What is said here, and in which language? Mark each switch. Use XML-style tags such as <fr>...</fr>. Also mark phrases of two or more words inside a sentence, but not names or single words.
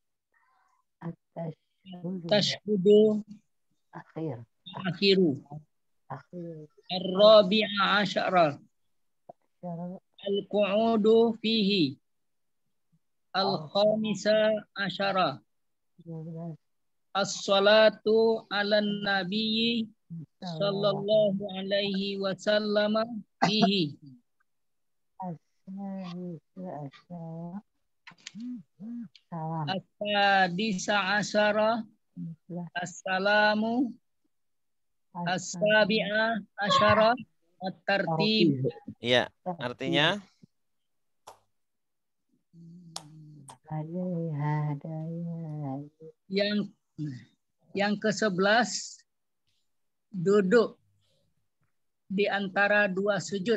<ar>التشهد الأخير. الرابع عشر. القعود فيه. الخامس عشر. الصلاة على النبي صلى الله عليه وسلم فيه. السادس عشر. السلام. السابع عشر. الترتيب.</ar> <id>Ya, artinya yang ke-11 duduk di antara dua sujud.</id>